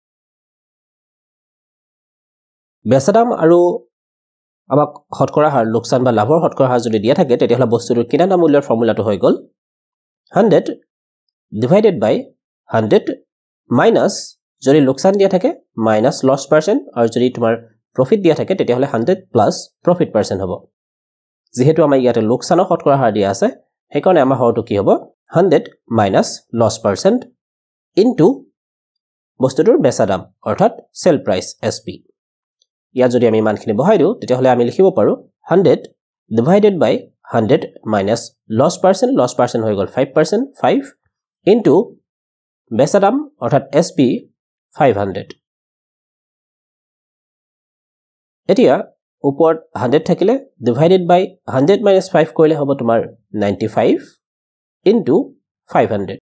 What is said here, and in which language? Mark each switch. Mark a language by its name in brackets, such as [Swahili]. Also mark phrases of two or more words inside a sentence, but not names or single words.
[Assamese] বেচা দাম আৰু আমাক শতকৰা হাৰ লোকসান বা লাভৰ শতকৰা হাৰ যদি দিয়া থাকে তেতিয়াহলে বস্তুটোৰ কিনা দাম মূল্যৰ ফৰ্মুলাটো হৈ গল 100 divided [English] by 100 minus [Assamese] যদি লোকসান দিয়া থাকে [English] minus loss percent [Assamese] আৰু যদি তোমাৰ profit দিয়া থাকে তেতিয়াহলে 100 [English] plus profit percent [Assamese] হ'ব যেহেতু আমাৰ ইয়াতে লোকসানৰ শতকৰা হাৰ দিয়া আছে হেকাৰণে আমাৰ হৰটো কি হ'ব [English] 100 minus loss percent into [Assamese] বস্তুটোৰ বেচা দাম অৰ্থাৎ [English] sell price SP [Assamese] ইয়া যদি আমি মানখিনি বহাই দিও তেতিয়াহলে আমি লিখিব পাৰো [English] 100 divided by 100 minus loss percent [Assamese] হৈ গল 5% 5 into বেচা দাম অৰ্থাৎ SP 500 এতিয়া ওপৰত 100 থাকিলে [English] divided by 100 minus 5 [Assamese] কৰিলে হ'ব তোমাৰ 95 into 500